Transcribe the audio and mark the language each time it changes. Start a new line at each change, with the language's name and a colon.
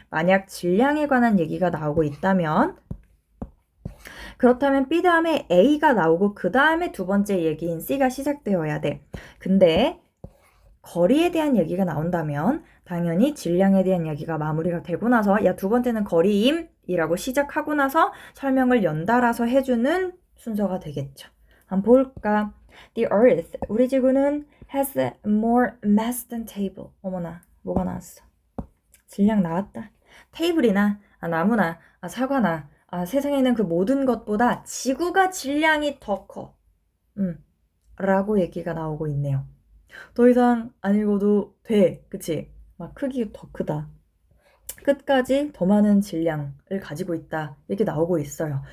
Korean: 만약 질량에 관한 얘기가 나오고 있다면 그렇다면 B 다음에 A가 나오고 그 다음에 두 번째 얘기인 C가 시작되어야 돼. 근데 거리에 대한 얘기가 나온다면 당연히 질량에 대한 얘기가 마무리가 되고 나서 야, 두 번째는 거리임 이라고 시작하고 나서 설명을 연달아서 해주는 순서가 되겠죠. 한번 볼까?
English: The Earth,
Korean: 우리 지구는
English: has more mass than table.
Korean: 어머나, 뭐가 나왔어? 질량 나왔다. 테이블이나 나무나 사과나 세상에 있는 그 모든 것보다 지구가 질량이 더 커. 라고 얘기가 나오고 있네요. 더 이상 안 읽어도 돼. 그치? 막 크기 더 크다. 끝까지 더 많은 질량을 가지고 있다. 이렇게 나오고 있어요.